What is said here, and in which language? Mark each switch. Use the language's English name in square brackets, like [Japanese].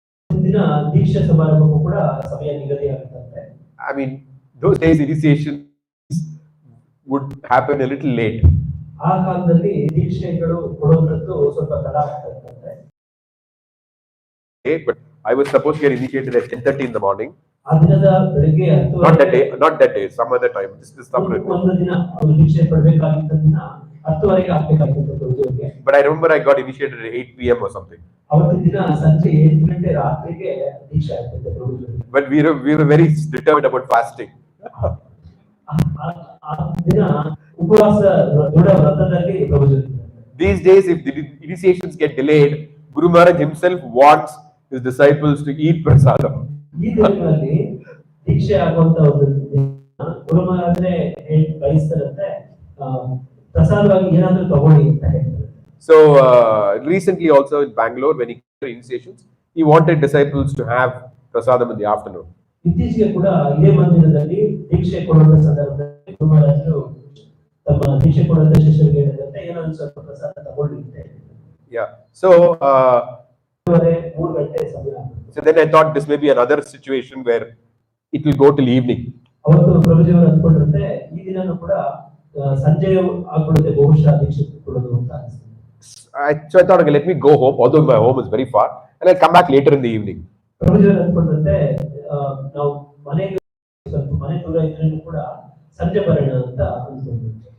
[Kannada] ಮುಂದಿನ ದೀಕ್ಷಾ ಸಮಾರಂಭಕ್ಕೂ ಕೂಡ ಸಮಯ ನಿಗದಿ ಆಗುತ್ತದೆ. [English] I mean, those days initiation would happen a little late. [Kannada] ಆ ಕಾಲದಲ್ಲಿ ದೀಕ್ಷೆಗಳು ಕೊಡುವಂತದ್ದು ಸ್ವಲ್ಪ ತಡ ಆಗ್ತದೆ. [English] But I was supposed to get initiated at 10:30 in the morning. [Kannada] ಆ ದಿನದ ಬೆಳಗ್ಗೆ 10 [English] not that day, some other time. This is some [Kannada] ಒಂದು ದಿನ ಅವರು ದೀಕ್ಷೆ ಪಡೆಯಬೇಕಾಗಿದ್ದ ದಿನ 10:00 ಆಗಬೇಕಾಗಿತ್ತು. [English] But I remember I got initiated at 8 p.m. or something. [Kannada] ಅವತ್ತು ದಿನ ಸಂಜೆ 7 ಗಂಟೆ ರಾತ್ರಿಗೆ ದೀಕ್ಷೆ ಆಗ್ತಿದೆ ಪ್ರಭುಜಿಗಳು. [English] But we were very determined about fasting. [Kannada] ಆ ದಿನ ಉಪವಾಸ ದೃಢ ವ್ರತದಲ್ಲಿ ಪ್ರಭುಜಿಗಳು. [English] These days, if the initiations get delayed, Guru Maharaj himself wants his disciples to eat prasadam. [Kannada] ಈ ದಿನಗಳಲ್ಲಿ ದೀಕ್ಷೆ ಆಗುವಂತ ಒಂದು ಗುರು ಮಹಾರಾಜರೇ ಬಯಸ್ತಾರಂತೆ ಪ್ರಸಾದವಾಗಿ ಏನಾದ್ರೂ ತಗೊಳ್ಳಿ ಅಂತ ಹೇಳ್ತಾರೆ. [English] So recently also in Bengaluru, when he did initiations, he wanted disciples to have prasadam in the afternoon. [Kannada] ಇತ್ತೀಚೆಗೆ ಕೂಡ ಇದೇ ಮಂದಿರದಲ್ಲಿ ದೀಕ್ಷೆ ಕೊಡುವ ಸಂದರ್ಭದಲ್ಲಿ ಗುರು ಮಹಾರಾಜರು ತಮ್ಮ ದೀಕ್ಷೆ ಕೊಡುವಂತ ಶಿಷ್ಯರಿಗೆ ಹೇಳಿದಂತೆ ಏನಾದ್ರೂ ಸ್ವಲ್ಪ ಪ್ರಸಾದ ತಗೊಳ್ಳಿ ಅಂತ ಹೇಳಿದ್ರು. [English] Yeah. So [Kannada] 3 ಗಂಟೆ ಸಮಯ. [English] So then I thought this may be another situation where it will go till evening. [Kannada] ಅವತ್ತು ಪ್ರಭುಜಿಯವರು ಅಂದ್ಕೊಂಡ್ರಂತೆ ಈ ದಿನನೂ ಕೂಡ ಸಂಜೆ ಆಗ್ಬಿಡುತ್ತೆ ಬಹುಶಃ ದೀಕ್ಷೆ ಕೊಡೋದು ಅಂತ ಅನಿಸ್ತು. [English] So I thought, okay, let me go home, although my home is very far, and I'll come back later in the evening. [Kannada] ಪ್ರಭುಜಿಯವರು ಅಂದ್ಕೊಂಡ್ರಂತೆ ನಾವು ಮನೆಗೆ ಸ್ವಲ್ಪ ಮನೆ ದೂರ ಇದ್ರೂ ಕೂಡ ಸಂಜೆ ಬರೋಣ ಅಂತ ಅನ್ಕೊಂಡ್ರು.